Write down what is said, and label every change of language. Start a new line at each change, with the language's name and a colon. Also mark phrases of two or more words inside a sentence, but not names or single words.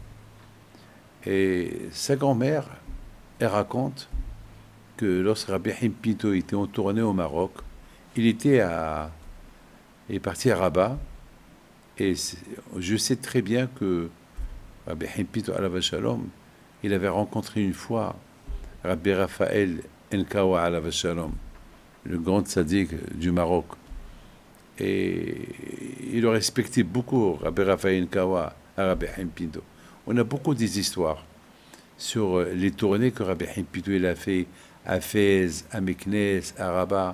French: Et sa grand-mère, elle raconte que lorsque Rabbi Haim Pinto était en tournée au Maroc, il est parti à Rabat. Et je sais très bien que Rabbi Haim Pinto,
Hebrew: עליו השלום,
French: il avait rencontré une fois Rabbi Raphaël Enkawa,
Hebrew: עליו השלום,
French: le grand tzaddik du Maroc. Et il le respectait beaucoup, Rabbi Raphaël Enkawa, à Rabbi Haim Pinto. On a beaucoup des histoires sur les tournées que Rabbi Haim Pinto il a fait à Fès, à Meknes, à Rabat.